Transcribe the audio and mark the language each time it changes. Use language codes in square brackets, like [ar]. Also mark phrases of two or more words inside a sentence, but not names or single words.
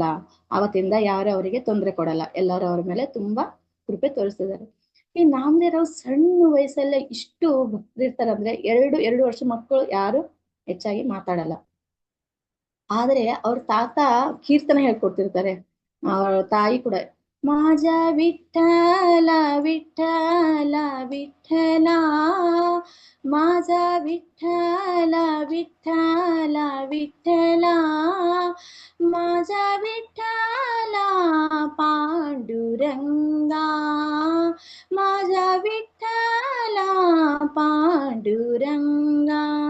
[kn] ಅವತ್ತಿಂದ ಯಾರು ಅವರಿಗೆ ತೊಂದರೆ ಕೊಡಲ್ಲ, ಎಲ್ಲರೂ ಅವ್ರ ಮೇಲೆ ತುಂಬಾ ಕೃಪೆ ತೋರಿಸ್ತಿದ್ದಾರೆ. ಈ ನಾಮದೇವ್ರು ಸಣ್ಣ ವಯಸ್ಸಲ್ಲೇ ಇಷ್ಟು ಭಕ್ತರಿರ್ತಾರಂದ್ರೆ, ಎರಡು ವರ್ಷ ಮಕ್ಕಳು ಯಾರು ಹೆಚ್ಚಾಗಿ ಮಾತಾಡಲ್ಲ. ಆದ್ರೆ ಅವ್ರ ತಾತ ಕೀರ್ತನೆ ಹೇಳ್ಕೊಡ್ತಿರ್ತಾರೆ, ಅವ್ರ ತಾಯಿ ಕೂಡ [mr] माझा विठ्ठल विठ्ठल विठ्ठल, माझा विठ्ठल विठ्ठल विठ्ठल, माझा विठ्ठल पांडुरंगा, माझा विठ्ठल पांडुरंगा.